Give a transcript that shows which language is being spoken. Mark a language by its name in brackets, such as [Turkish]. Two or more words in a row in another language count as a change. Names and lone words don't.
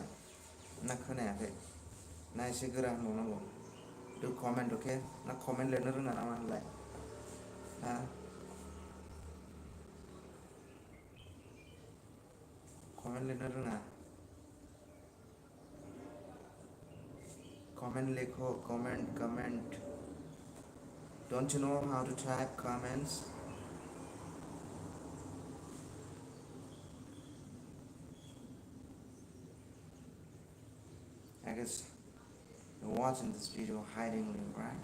[Bodo] ना खोनायाखै ना एसे गोरा होनबावनांगौ [English] do comment okay [Bodo] ना comment लिरनो रोङा नामा होनलाय हा comment लिरनो रोङा [English] comment लिखो comment don't you know how to type comments I guess you're watching this video hidingly, right?